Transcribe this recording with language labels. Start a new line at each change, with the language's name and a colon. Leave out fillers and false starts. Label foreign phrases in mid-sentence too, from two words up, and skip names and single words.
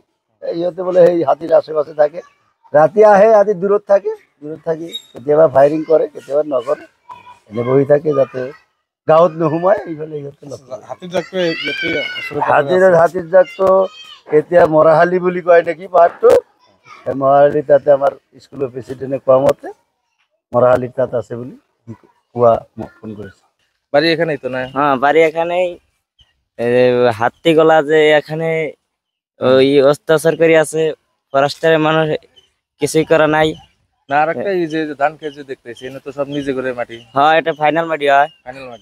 Assamese: সিহঁতে বোলে সেই হাতীৰ আশে-পাশে থাকে, ৰাতি আহে, ৰাতি দূৰত থাকে, দূৰত থাকি কেতিয়াবা ফায়াৰিং কৰে, কেতিয়াবা নকৰে, এনে বহি থাকে যাতে গাঁৱত নোসোমায়। এইফালে সিহঁতে হাতির জাকটো ইয়াতে হাতীৰ জাকটো এতিয়া মৰাহালি বুলি কয় নেকি পাহাৰটো। সেই মৰাহালি তাতে আমাৰ স্কুলৰ প্ৰেচিডেণ্টে কোৱা মতে মৰাহালি তাত আছে বুলি কোৱা মোক ফোন কৰিছে।
Bangla: বাড়ি এখানেই তো না? হ্যাঁ, বাড়ি এখানেই। হাতি গলা যে এখানে ওই অত্যাচার করে আছে, ফরেস্টারের মানুষ কিছুই করা নাই। না, আর একটা এই যে ধান খেত যে দেখতেছি, এনে তো সব নিজে করে মাটি, হ্যাঁ, এটা ফাইনাল মাটি হয়। ফাইনাল মাটি।